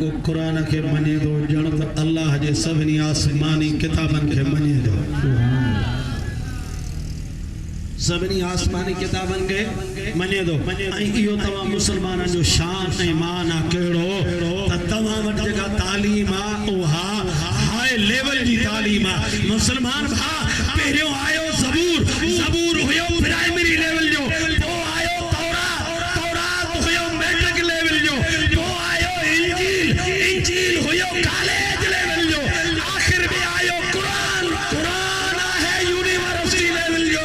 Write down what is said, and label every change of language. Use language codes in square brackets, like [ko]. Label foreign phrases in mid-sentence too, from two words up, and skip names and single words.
[sd] कुरान के मने दो जण त अल्लाह जे सभिनी आसमानी किताबन के मने दो सभिनी आसमानी किताबन के मने दो ऐं इहो तव्हां मुसलमाननि जो शान ऐं मान आहे कहिड़ो त तव्हां वटि जेका तालीम आहे उहा [en] high level [sd] जी तालीम आहे मुसलमान भा पहिरियों आयो ज़बूर हुयो [en] primary level [sd] जो पोइ आयो तौरात हुयो [en] matric level [sd] जो पोइ आयो इंजील हुयो [en] college level [sd] जो आखिर में आयो कुरान आहे [en] university level [sd] जो